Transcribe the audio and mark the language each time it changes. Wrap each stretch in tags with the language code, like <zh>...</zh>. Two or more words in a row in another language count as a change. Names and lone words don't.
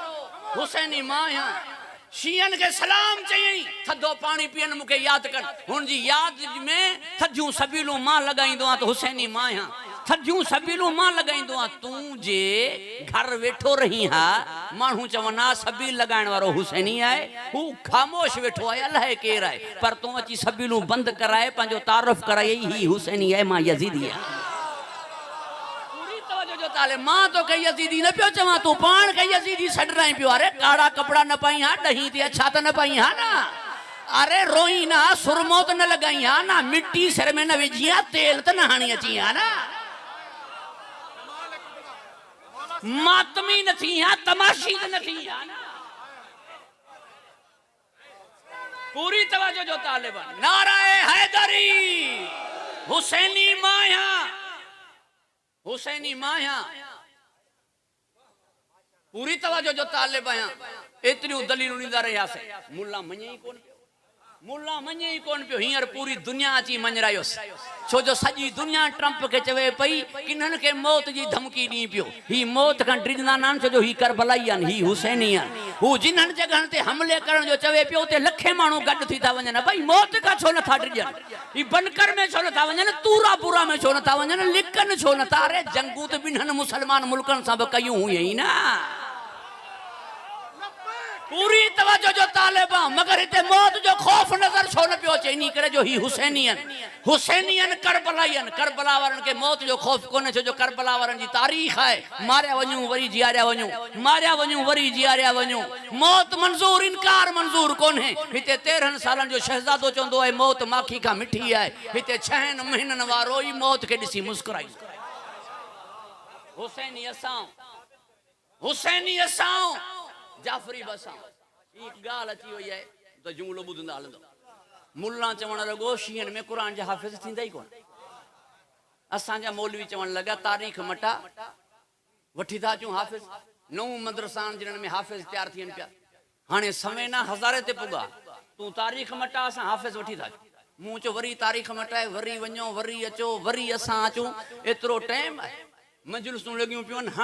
<sd>हुसैनी मां आहियां शियन के सलाम चई थधो पानी पीअन मूंखे यादि कर हुन जी यादि में थधियूं सबीलूं मां लॻाईंदो आहियां त हुसैनी मां आहियां थधियूं सबीलूं मां लॻाईंदो आहियां तूं जे घर वेठो रही हा माण्हू चवंदा सबील लॻाइण वारो हुसैनी आहे हू ख़ामोश वेठो आहे अलाए केरु आहे पर तूं अची सबीलूं बंदि कराए पंहिंजो तारुफ़ कराई ही हुसैनी आहे मां यज़ीदी आहियां मां तो कई यजीदी न पियो चवां तू पाण कई यजीदी छॾराई पियो अरे काड़ा कपड़ा न पाई हा ॾही ते अच्छा त न पाई हा ना अरे रोई ना सुरमो त न लगाई हा ना मिट्टी सिर में न विझी हा तेल त न हणी अची हा ना मातमी न थी हा तमाशी न थी हा ना पूरी तवज्जो जो तालिबान नाराए हैदरी हुसैनी माया हुसैनी माया पूरी तवज्जो जो तालिब आहियां एतिरियूं दलीलूं ॾींदा रहियासीं मुल्ला मञे ई कोन पियो हींअर पूरी दुनिया अची मञरायोसि छो जो सॼी दुनिया ट्रंप खे चवे पई किन्हनि खे मौत जी धमकी ॾी पियो ही मौत खां डिॼंदा न आहिनि छो जो ही करबलाई आहिनि ही हुसैनी आहिनि हू जिन्हनि जॻहनि ते हमले करण जो चवे पियो उते लखे माण्हू गॾु थी था वञनि भई मौत खां छो नथा डिॼनि ही बनकर में छो नथा वञनि तूरापुरा में छो नथा वञनि लिकनि छो नथा अरे जंगूं त ॿिन्हनि मुसलमान मुल्कनि सां बि कयूं हुई ई न पूरी तवज्जो जो तालिबा मगर हिते मौत जो खौफ नजर छो न पियो अचे इन करे जो ही हुसैनियन करबला वारनि खे मौत जो खौफ कोन्हे छो जो करबला वारनि जी तारीख़ आहे मारिया वञूं वरी जियारिया वञूं मारिया वञूं वरी जियारिया वञूं मौत मंज़ूर इनकार मंज़ूर कोन्हे हिते 13 सालनि जो शहज़ादो चवंदो आहे मौत माखी खां मिठी आहे हिते 6 महीननि वारो ई मौत खे ॾिसी मुस्कुराई हुसैनी असां जाफरी बसा एक गाल अची वई आहे त जुमलो ॿुधंदा हलंदो मुल्ला चवण लॻो शियन में क़ुरान जा हाफ़िज़ थींदा ई कोन असांजा मौलवी चवण लॻा तारीख़ मटा वठी था अचूं हाफ़िज़ नऊं मदरसान जिन्हनि में हाफ़िज़ तैयार थियनि पिया हाणे समय ना हज़ारे ते पुॻा तूं तारीख़ मटा असां हाफ़िज़ वठी था अचूं मूं चयो वरी तारीख़ मटाए वरी वञो वरी अचो वरी असां अचूं एतिरो टाइम आहे मजलिसूं लॻियूं पियूं आहिनि</sd>